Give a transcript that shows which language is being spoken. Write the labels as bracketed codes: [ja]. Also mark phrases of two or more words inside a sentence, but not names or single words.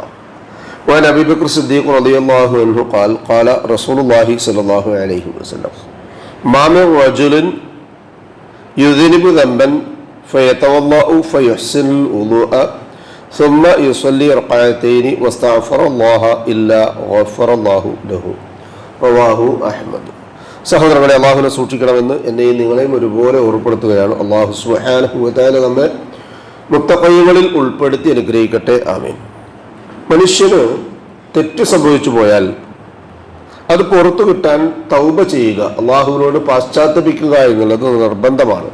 [ar] وعن أبي بكر الصديق رضي الله عنه قال قال رسول الله صلى الله عليه وسلم ما من رجل يذنب ذنبا فيتوضأ فيحسن الوضوء ثم يصلي ركعتين واستغفر الله إلا غفر الله له. رواه أحمد. [ml] സഹോദരങ്ങളെ, അള്ളാഹുവിനെ സൂക്ഷിക്കണമെന്ന് എന്നെയും നിങ്ങളെയും ഒരുപോലെ ഓർമ്മപ്പെടുത്തുകയാണ്. [ar] الله سبحانه وتعالى [ml] നമ്മെ മുത്തഖീങ്ങളിൽ ഉൾപ്പെടുത്തി അനുഗ്രഹിക്കട്ടെ. ആമീൻ. മനുഷ്യന് തെറ്റ് സംഭവിച്ചു പോയാൽ അത് പുറത്തു കിട്ടാൻ തൗബ ചെയ്യുക, അള്ളാഹുവിനോട് പാശ്ചാത്തപിക്കുക എന്നുള്ളത് നിർബന്ധമാണ്.